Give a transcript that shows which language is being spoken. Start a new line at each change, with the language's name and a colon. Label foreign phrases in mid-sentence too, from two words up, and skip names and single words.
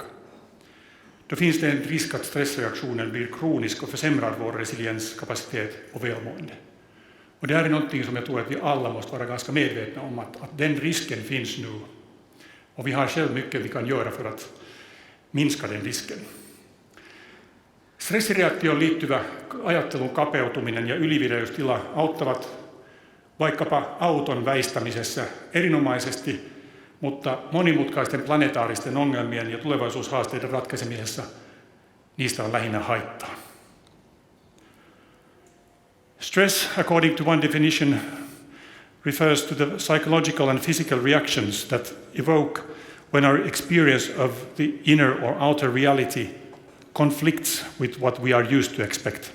Swedish: Då finns det en risk att stressreaktionen blir kronisk och försämrar vår resilienskapacitet och välmående. Och det här är någonting som jag tror att vi alla måste vara ganska medvetna om, att den risken finns nu. Och vi har själv mycket vi kan göra för att minska den risken.
Finnish: Stressireaktioon liittyvä ajattelun kapeutuminen ja ylivireystila auttavat vaikkapa auton väistämisessä erinomaisesti, mutta monimutkaisten planetaaristen ongelmien ja tulevaisuushaasteiden ratkaisemisessa niistä on lähinnä haittaa.
English: Stress, according to one definition, refers to the psychological and physical reactions that evoke when our experience of the inner or outer reality conflicts with what we are used to expect.